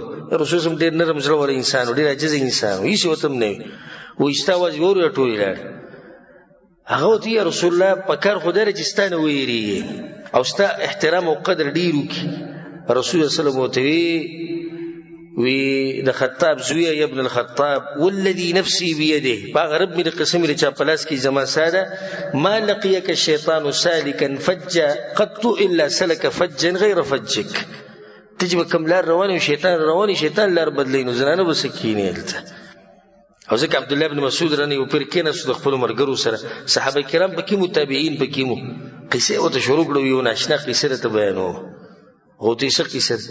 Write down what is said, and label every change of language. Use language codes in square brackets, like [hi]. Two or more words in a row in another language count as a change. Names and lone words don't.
[ps] رسول صلی ډېر نرم زړه والا انسان و، ډېر عاجز انسان و، هېڅ ورته هم نه وي. وایي ستا اواز یې واورېده ټولې لاړې. هغه ورته یا رسول الله په کار خو دا دی چې ستا نه ویېرېږي او ستا احترام او قدر ډېر وکړي. رسول [ar] صلی الله [ps] ورته وی د خطاب زویه [ar] یا ابن الخطاب والذي نفسي بيده، [ps] باغ رب مې د قسم لري چې په لاس کې زما ساده، [ar] ما لقيك الشيطان سالكا فجا قط الا سلك فجا غير فجك. [ps] ته چې به کوم لار روانې شیطان روانې، شیطان لار بدلوي، نو زنانه به څه کښېني هلته. او ځکه عبدالله بن مسعود رانه یو پیر کېناستو د خپلو ملګرو سره، صحابه کرام پکې مو، تابعین پکې مو، قصې ورته شروع کړه، یو ناشنا قصه راته بیانوه. غوتی څه قصه ده؟